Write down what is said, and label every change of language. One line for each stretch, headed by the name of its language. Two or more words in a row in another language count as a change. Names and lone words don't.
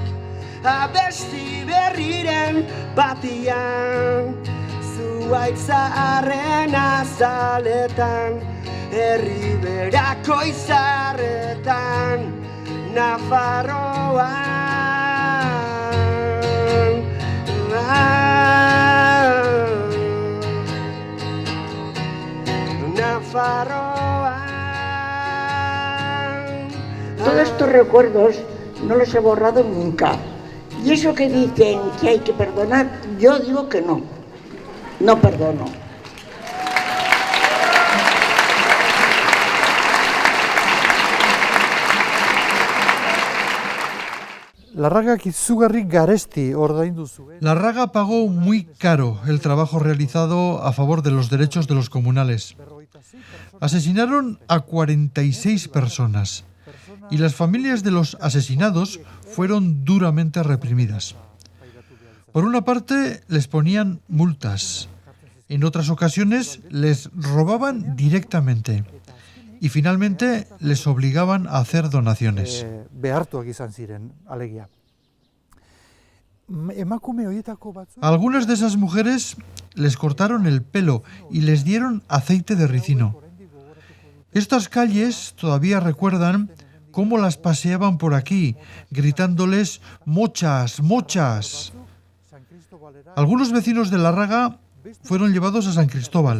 Basque: Abesti berriren batian, zuaitzaren azaletan, herriberako izarretan, Nafarroan. Nafarroan.
Spanish: Todos estos recuerdos no los he borrado nunca. Y eso que dicen que hay que perdonar, yo digo que no. No perdono.
Basque: Larragak izugarri garesti ordaindu zuen.
Spanish: Larraga pagó muy caro el trabajo realizado a favor de los derechos de los comunales. Asesinaron a 46 personas y las familias de los asesinados fueron duramente reprimidas. Por una parte, les ponían multas. En otras ocasiones, les robaban directamente. Y finalmente, les obligaban a hacer donaciones.
Basque: Behartuak izan ziren, alegia. Emakume horietako batzuk...
Spanish: A algunas de esas mujeres les cortaron el pelo y les dieron aceite de ricino. Estas calles todavía recuerdan cómo las paseaban por aquí, gritándoles «mochas, mochas». Algunos vecinos de Larraga fueron llevados a San Cristóbal.